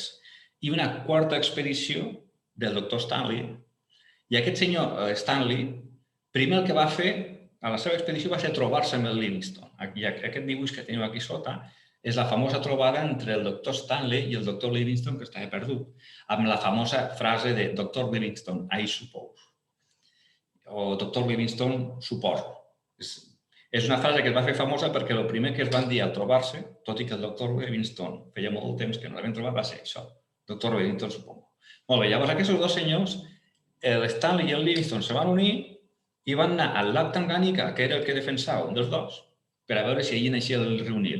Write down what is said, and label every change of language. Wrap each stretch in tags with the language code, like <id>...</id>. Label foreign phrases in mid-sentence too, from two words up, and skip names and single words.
<ca>I una quarta expedició del doctor Stanley. I aquest senyor Stanley, primer el que va fer a la seva expedició va ser trobar-se amb el Livingstone. I aquest dibuix que teniu aquí sota és la famosa trobada entre el doctor Stanley i el doctor Livingstone, que estava perdut, amb la famosa frase de Dr.</ca> <en>Livingstone, I suppose. O Dr.</en> <ca>Livingstone, suposo. És una frase que es va fer famosa perquè el primer que es van dir al trobar-se, tot i que el doctor Livingstone feia molt temps que no l'havien trobat, va ser això, Dr. Livingstone, suposo. Molt bé, llavors aquests dos senyors, l'Stanley i el Livingstone, se van unir i van anar al llac Tanganyika, que era el que defensava un dels dos, per a veure si allí naixia el riu Nil.</ca>